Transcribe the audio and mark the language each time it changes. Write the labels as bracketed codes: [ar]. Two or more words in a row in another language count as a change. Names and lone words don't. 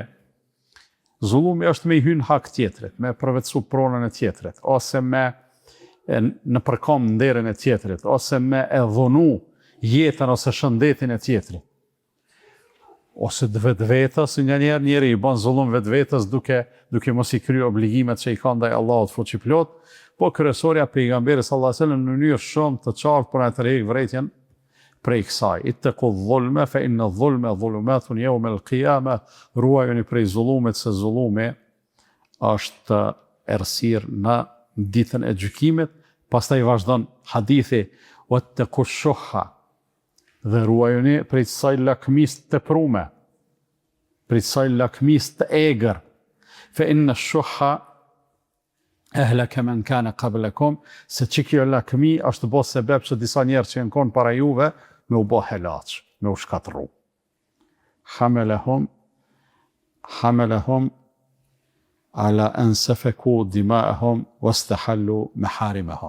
[sq] Zullumi është me I hyn hak tjetrit, me përvetësu pronën e tjetrit, ose me në përkom nderin e tjetrit, ose me e dhunu jetën ose shëndetin e tjetrit. Ose vetvetes, nganjëherë njeri I bën zullum vetvetes duke mos I kryer obligimet që I ka ndaj Allahut fuqiplot, po kryesorja pejgamberi [ar] صلى الله عليه وسلم [sq] në mënyrë shumë të qartë për të rrejë vërejtjen prej kësaj. [ar] اتقوا الظلم فإن الظلم ظلمات يوم القيامة. [sq] Ruajuni prej zullumit, se zullumi është errësirë në ditën e gjykimit. Pastaj vazhdon hadithi [ar] واتقوا الشح. [sq] Dhe ruajuni prej kësaj lakmis të teprume, prej kësaj lakmis të egër. [ar] فإن الشح أهلك من كان قبلكم, [sq] se që kjo lakmi është bë sebeb që disa njerëz që janë konë para juve me u bë helaç, me u shkatërru. [ar] حملهم على أن سفكوا دماءهم واستحلوا محارمهم.